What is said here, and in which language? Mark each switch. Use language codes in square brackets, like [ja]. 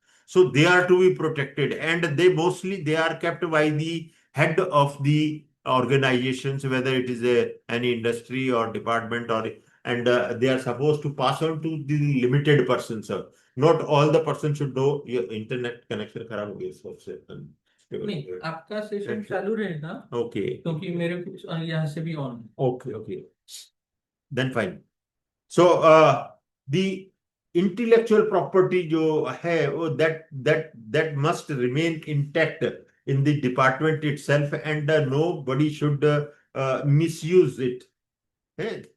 [en] So they are to be protected, and they are kept by the head of the organizations, whether it is any industry or department, or and they are supposed to pass on to the limited persons. Not all the persons should know. Your internet connection [hi] खराब हो गया सबसे. नहीं, आपका session चालू रहेगा. [en] Okay. [hi] क्योंकि मेरे कुछ यहाँ से भी on. [en] Okay. Then fine. So the intellectual property [hi] जो है [en] that must remain intact in the department itself, and nobody should misuse it. Okay?